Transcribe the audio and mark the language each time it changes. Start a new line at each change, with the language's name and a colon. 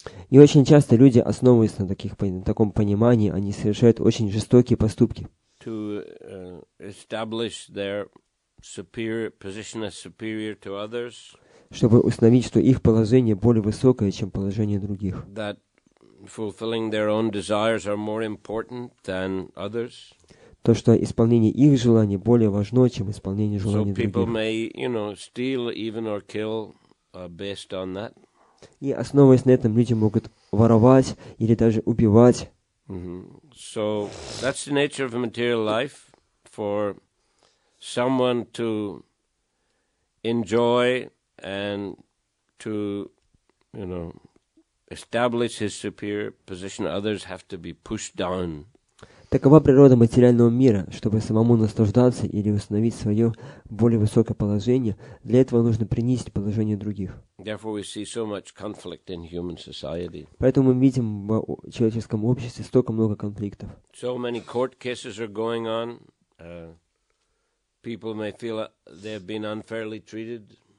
Russian: И очень часто люди, основываясь на таком понимании, они совершают очень жестокие поступки.
English: To establish their position as superior to others.
Russian: Чтобы установить, что их положение более высокое, чем положение других.
English: That fulfilling their own desires are more important than others.
Russian: То, что исполнение их желаний более важно, чем исполнение желаний других.
English: So people may, steal even or kill based on that.
Russian: И основываясь на этом, люди могут воровать или даже убивать.
English: So that's the nature of material life. For someone to enjoy and to, establish his superior position, others have to be pushed down.
Russian: Такова природа материального мира. Чтобы самому наслаждаться или установить свое более высокое положение, для этого нужно принизить положение других.
English: Therefore we see so much conflict in human society.
Russian: Поэтому мы видим в человеческом обществе столько много конфликтов.
English: So many court cases are going on. People may feel they have been unfairly treated.